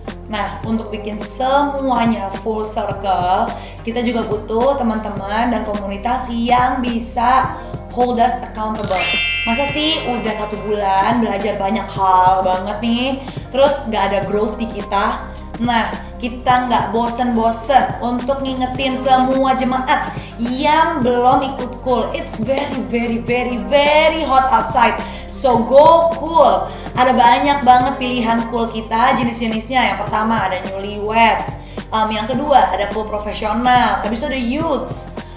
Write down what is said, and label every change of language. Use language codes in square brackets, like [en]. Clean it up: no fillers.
[id] Nah, untuk bikin semuanya full circle, kita juga butuh teman-teman dan komunitas yang bisa [en] hold us accountable. [id] Masa sih udah 1 bulan belajar banyak hal banget nih, terus gak ada growth di kita? Nah, kita gak bosen-bosen untuk ngingetin semua jemaat yang belum ikut cool. [en] It's very hot outside, so go cool. [id] Ada banyak banget pilihan cool kita, jenis-jenisnya. Yang pertama ada newlyweds, yang kedua ada cool profesional, habis itu ada youths.